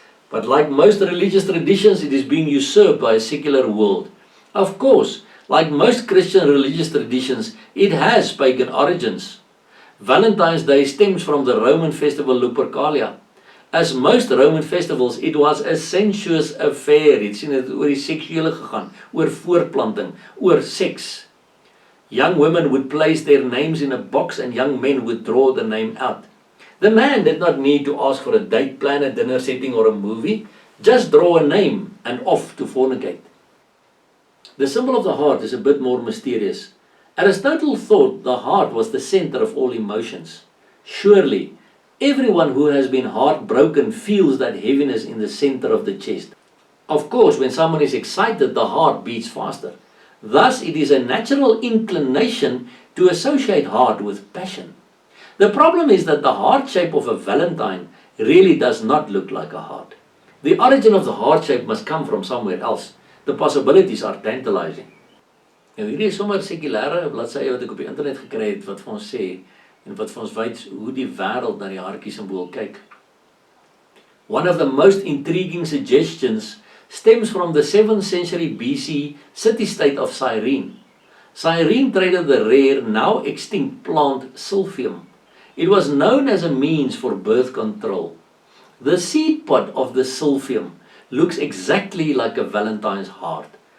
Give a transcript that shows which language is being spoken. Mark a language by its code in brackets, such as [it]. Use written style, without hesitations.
[en] But like most religious traditions, it is being usurped by a secular world. Of course, like most Christian religious traditions, it has pagan origins. Valentine's Day stems from the Roman festival Lupercalia. As most Roman festivals, it was a sensuous affair. [af] Het sien dit oor die seksuele gegaan, oor voortplanting, oor seks. [en] Young women would place their names in a box and young men would draw the name out. The man did not need to ask for a date, plan a dinner setting or a movie. Just draw a name and off to fornicate. The symbol of the heart is a bit more mysterious. Aristotle thought the heart was the center of all emotions. Surely, everyone who has been heartbroken feels that heaviness in the center of the chest. Of course, when someone is excited, the heart beats faster. Thus, it is a natural inclination to associate heart with passion. The problem is that the heart shape of a Valentine really does not look like a heart. The origin of the heart shape must come from somewhere else. The possibilities are tantalizing. [af] Nou, hierdie is sommer sekulêre bladsye wat ek op die internet gekry het wat vir ons sê en wat vir ons wys hoe die wêreld na die hartjie simbool kyk. [en] One of the most intriguing suggestions stems from the 7th century BC city-state of Cyrene. Cyrene traded the rare, now extinct plant silphium. It was known as a means for birth control. The seed pod of the silphium looks exactly like a Valentine's heart.